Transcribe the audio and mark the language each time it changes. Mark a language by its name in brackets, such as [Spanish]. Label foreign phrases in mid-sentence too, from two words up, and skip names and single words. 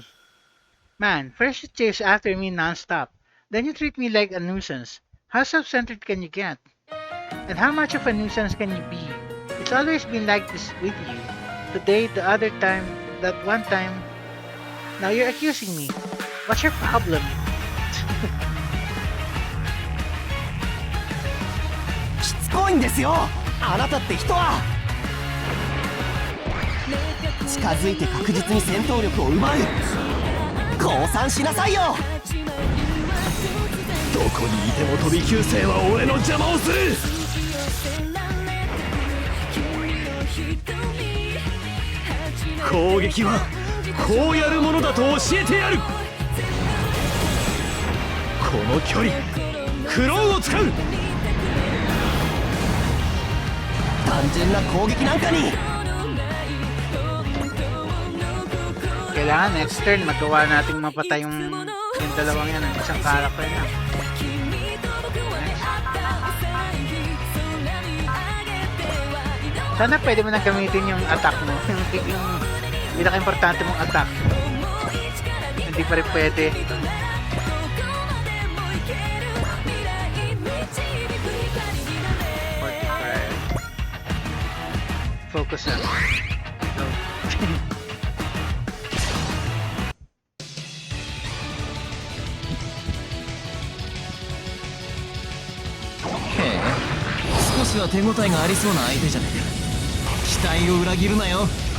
[English] Man, first you chase after me non-stop, then you treat me like a nuisance. How self-centered can you get? And how much of a nuisance can you be? It's always been like this with you. Today, the other time, that one time. Now you're accusing me. What's your problem? [Japanese] しつこいんですよ、あなたって人は。近づいて確実に戦闘力を奪う。降参しなさいよ。どこにいても飛び級生は俺の邪魔をする。攻撃はこうやるものだと教えてやる。この距離クローンを使う。単純な攻撃なんかに。 [Filipino] Kailangan [English] next turn [Filipino] magawa nating mapatay yung dalawang yan, ang isang character na. Sana pwede mo nang gamitin yung attack mo. Yung pinaka-importante mong attack. Hindi pa rin pwede. Focus na. Go. [Japanese] 少しは手応えがありそうな相手じゃねえか。期待を裏切るなよ。